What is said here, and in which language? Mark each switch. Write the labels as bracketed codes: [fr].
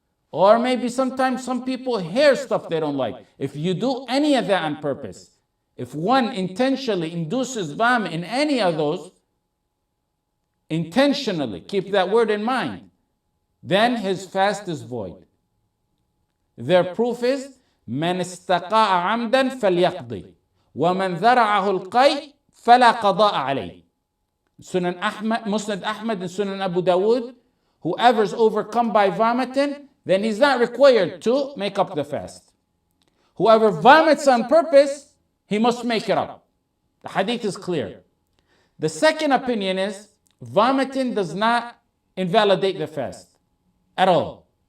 [en] Or maybe sometimes some people hear stuff they don't like. If you do any of that on purpose, If one intentionally induces vomit in any of those, intentionally, keep that word in mind, then his fast is void. Their proof is, [ar] من استقاء عمدا فليقضي ومن ذرعه القيء فلا قضاء عليه. [en] Sunan Ahmad, Musnad Ahmad and Sunan Abu Dawood, whoever's overcome by vomiting, then he's not required to make up the fast. Whoever vomits on purpose, he must make it up. The hadith is clear. The second opinion is, vomiting does not invalidate the fast at all.